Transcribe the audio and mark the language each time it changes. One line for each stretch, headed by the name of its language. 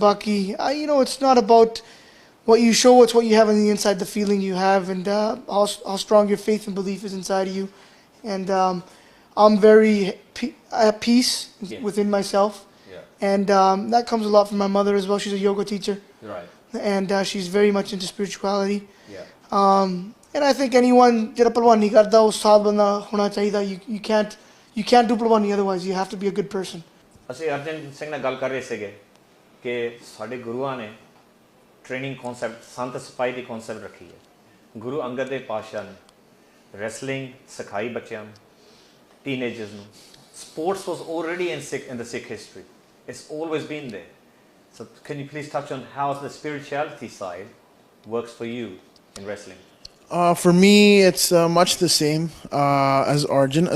English: Baki, you know, it's not about what you show, it's what you have on the inside, the feeling you have, and how strong your faith and belief is inside of you. And I'm very at peace Yeah. within myself. Yeah. And that comes a lot from my mother as well. She's a yoga teacher. Right. And she's very much into spirituality. Yeah. And I think anyone,
Punjabi: ਜਿਹੜਾ ਭਲਵਾਨੀ ਕਰਦਾ ਉਹ ਸਾਧ ਬੰਦਾ ਹੋਣਾ ਚਾਹੀਦਾ.
English: You can't do ਭਲਵਾਨੀ otherwise. You have to be a good person.
Punjabi: ਅਸੀਂ ਅਰਜਨ ਸਿੰਘ ਨਾਲ ਗੱਲ ਕਰ ਰਹੇ ਸੀਗੇ ਕਿ ਸਾਡੇ ਗੁਰੂਆਂ ਨੇ ਟ੍ਰੇਨਿੰਗ ਕਨਸੈਪਟ ਸੰਤ ਸਿਪਾਹੀ ਦੀ ਕਨਸੈਪਟ ਰੱਖੀ ਹੈ ਗੁਰੂ ਅੰਗਦ ਦੇਵ ਪਾਤਸ਼ਾਹ ਨੇ ਰੈਸਲਿੰਗ ਸਿਖਾਈ ਬੱਚਿਆਂ ਨੂੰ ਟੀਨੇਜਰਸ ਨੂੰ sports was already
English: in the Sikh history. It's always been there. So can you please touch on how the spirituality side works for you in wrestling? For me, it's much the same as Arjan.